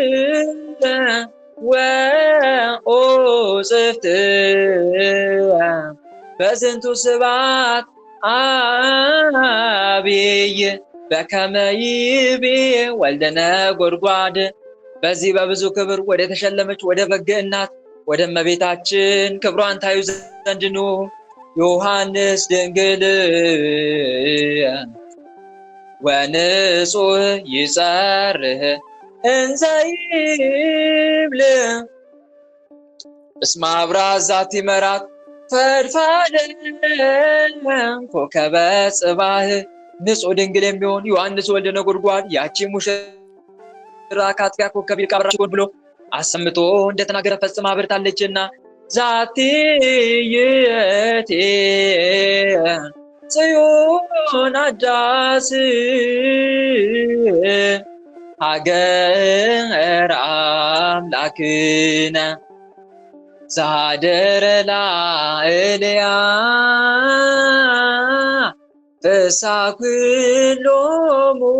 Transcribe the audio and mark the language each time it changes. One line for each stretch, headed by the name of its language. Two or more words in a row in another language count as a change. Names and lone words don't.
Geez: ወኦጽፍት በዝንቱ ስብሐት አብይ በከመ ይቤ ወልደ ነጎድጓድ።
Amharic: በዚህ በብዙ ክብር ወደ ተሸለመች ወደ በግ እናት ወደ እመቤታችን ክብሯን ታዩ ዘንድ ኑ። ዮሐንስ ድንግል
Geez: ወንጹሕ ይጸርህ እንዘ ይብል እስመ አብርሃ ዛቲ መራት ፈድፋደ ኮከበ ጽባህ።
Amharic: ንጹሕ ድንግል የሚሆን ዮሐንስ ወልደ ነጎድጓድ ያቺ ሙሽራ ከአጥቢያ ኮከብ ይልቅ አበራች ብሎ አሰምቶ እንደተናገረ ፈጽማ አብርታለችና።
Geez: ዛቲ ይእቲ ጽዮን አዳስ ሀገረ አምላክነ ዘኀደረ ላዕሌሃ ፍስሐ ኩሎሙ